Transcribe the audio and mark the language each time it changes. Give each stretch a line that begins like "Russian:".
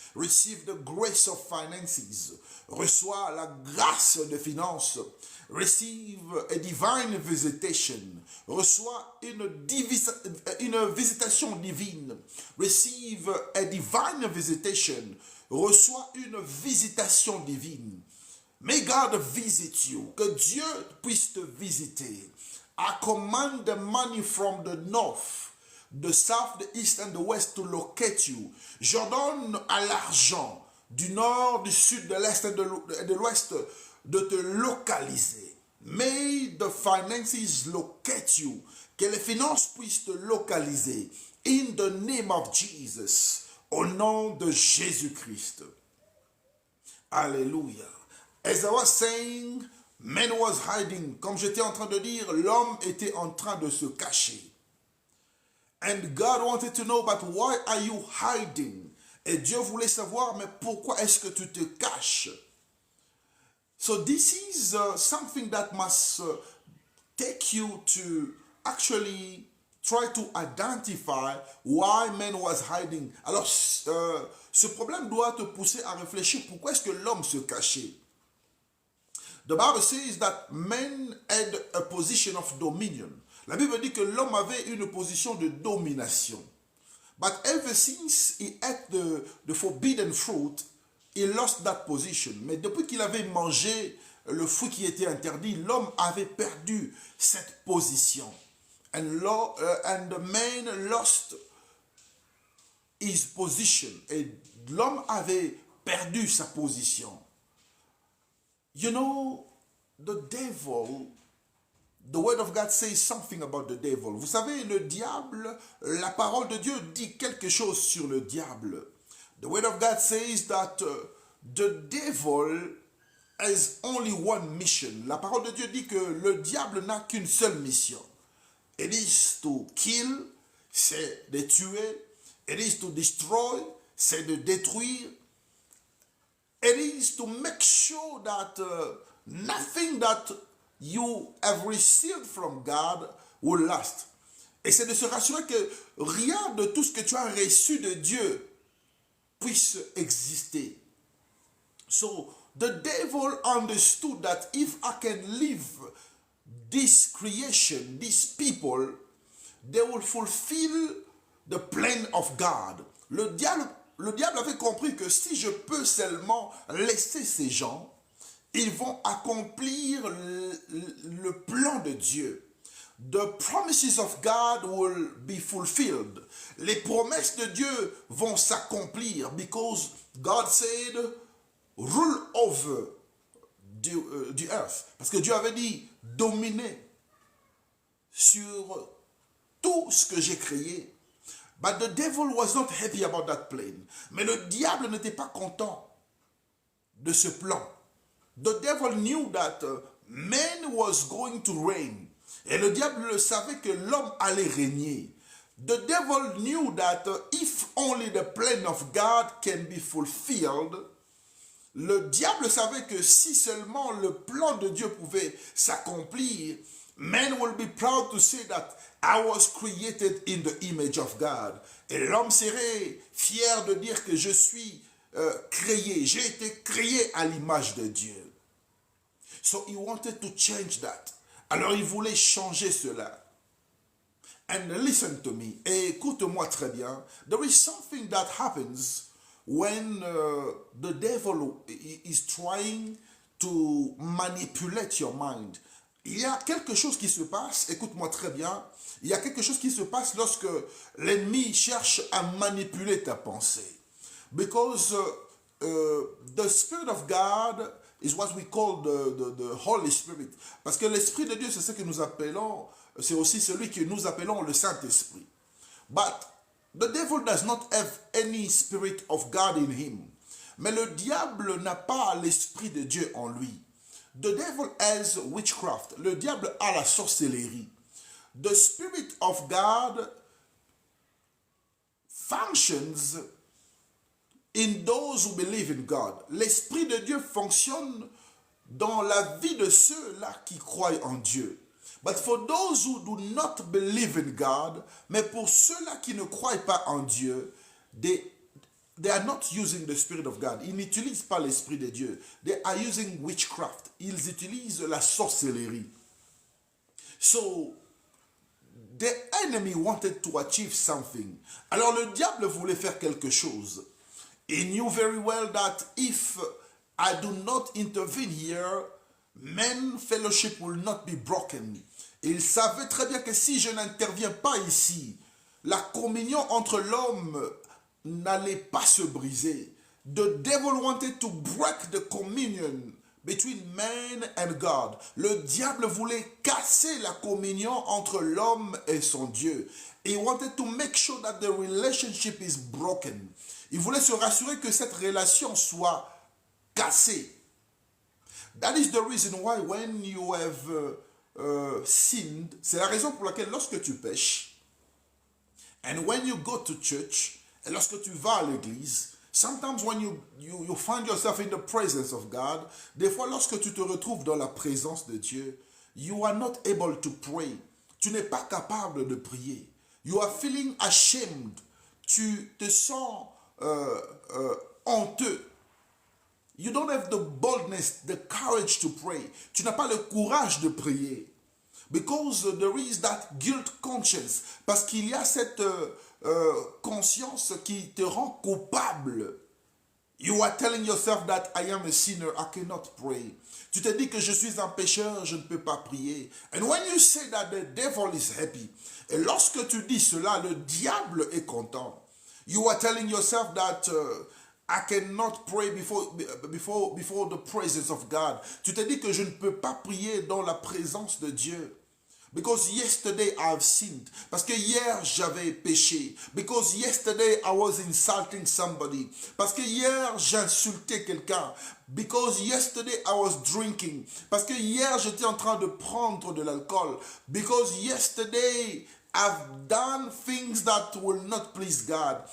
English: Receive the grace of finances.
French: Reçois la grâce de finances.
English: Receive a divine visitation.
French: Reçois une visitation divine.
English: Receive a divine visitation.
French: Reçois une visitation divine.
English: May God visit you.
French: Que Dieu puisse te visiter.
English: I command the money from the north, the south, the east and the west to locate you.
French: J'ordonne à l'argent du nord, du sud, de l'est et de l'ouest de te localiser.
English: May the finances locate you.
French: Que les finances puissent te localiser.
English: In the name of Jesus.
French: Au nom de Jésus-Christ. Alléluia.
English: As I was saying, man was hiding.
French: Comme j'étais en train de dire, l'homme était en train de se cacher.
English: And God wanted to know, but why are you hiding?
French: Et Dieu voulait savoir, mais pourquoi est-ce que tu te caches?
English: So this is something that must take you to actually try to identify why man was hiding.
French: Alors, ce problème doit te pousser à réfléchir pourquoi est-ce que l'homme se cachait.
English: The Bible says that man had a position of dominion.
French: La Bible dit que l'homme avait une position de domination.
English: But ever since he ate the forbidden fruit, he lost that position.
French: Mais depuis qu'il avait mangé le fruit qui était interdit, l'homme avait perdu cette position.
English: And the man lost his position.
French: Et l'homme avait perdu sa position.
English: You know, the devil, the word of God says something about the devil.
French: Vous savez, le diable, la parole de Dieu dit quelque chose sur le diable.
English: The word of God says that the devil has only one mission.
French: La parole de Dieu dit que le diable n'a qu'une seule mission.
English: It is to kill,
French: c'est de tuer.
English: It is to destroy,
French: c'est de détruire.
English: It is to make sure that nothing that you have received from God will last.
French: Et c'est de se rassurer que rien de tout ce que tu as reçu de Dieu puisse exister.
English: So the devil understood that if I can live this creation, these people, they will fulfill the plan of God.
French: Le diable avait compris que si je peux seulement laisser ces gens, ils vont accomplir le plan de Dieu.
English: The promises of God will be fulfilled.
French: Les promesses de Dieu vont s'accomplir
English: because God said, rule over the earth.
French: Parce que Dieu avait dit, dominer sur tout ce que j'ai créé.
English: But the devil was not happy about that plan.
French: Mais le diable n'était pas content de ce plan.
English: The devil knew that man was going to reign.
French: Et le diable savait que l'homme allait régner.
English: The devil knew that if only the plan of God can be fulfilled,
French: le diable savait que si seulement le plan de Dieu pouvait s'accomplir,
English: man will be proud to say that I was created in the image of God.
French: Et l'homme serait fier de dire que je suis créé, j'ai été créé à l'image de Dieu.
English: So he wanted to change that.
French: Alors il voulait changer cela.
English: And listen to me,
French: et écoute-moi très bien.
English: There is something that happens when the devil is trying to manipulate your mind.
French: Il y a quelque chose qui se passe, écoute-moi très bien, il y a quelque chose qui se passe lorsque l'ennemi cherche à manipuler ta pensée.
English: Because the Spirit of God is what we call the Holy Spirit.
French: Parce que l'Esprit de Dieu, c'est ce que nous appelons, c'est aussi celui que nous appelons le Saint-Esprit.
English: But the devil does not have any Spirit of God in him.
French: Mais le diable n'a pas l'Esprit de Dieu en lui.
English: The devil has witchcraft.
French: Le diable a la sorcellerie.
English: The Spirit of God functions in those who believe in God.
French: L'Esprit de Dieu fonctionne dans la vie de ceux-là qui croient en Dieu.
English: But for those who do not believe in God,
French: mais pour ceux-là qui ne croient pas en Dieu,
English: they are not using the Spirit of God.
French: Ils n'utilisent pas l'Esprit de Dieu.
English: They are using witchcraft.
French: Ils utilisent la sorcellerie.
English: So, the enemy wanted to achieve something.
French: Alors le diable voulait faire quelque chose.
English: He knew very well that if I do not intervene here, man fellowship will not be broken.
French: Il savait très bien que si je n'interviens pas ici, la communion entre l'homme n'allait pas se briser.
English: The devil wanted to break the communion between man and God.
French: Le diable voulait casser la communion entre l'homme et son Dieu.
English: He wanted to make sure that the relationship is broken.
French: Il voulait se rassurer que cette relation soit cassée.
English: That is the reason why when you have sinned,
French: c'est la raison pour laquelle lorsque tu pêches,
English: and when you go to church,
French: et lorsque tu vas à l'église,
English: sometimes when you find yourself in the presence of God,
French: des fois lorsque tu te retrouves dans la présence de Dieu,
English: you are not able to pray.
French: Tu n'es pas capable de prier.
English: You are feeling ashamed.
French: Tu te sens honteux.
English: You don't have the boldness, the courage to pray.
French: Tu n'as pas le courage de prier.
English: Because there is that guilt conscience.
French: Parce qu'il y a cette conscience qui te rend coupable.
English: You are telling yourself that I am a sinner, I cannot pray.
French: Tu te dis que je suis un pécheur, je ne peux pas prier.
English: And when you say that, the devil is happy.
French: Et lorsque tu dis cela, le diable est content.
English: You are telling yourself that I cannot pray before the presence of God.
French: Tu te dis que je ne peux pas prier dans la présence de Dieu.
English: Because yesterday I have sinned.
French: Parce que hier j'avais péché.
English: Because yesterday I was insulting somebody.
French: Parce que hier j'insultais quelqu'un.
English: Because yesterday I was drinking.
French: Parce que hier j'étais en train de prendre de l'alcool.
English: Because yesterday I've done things that will not please God.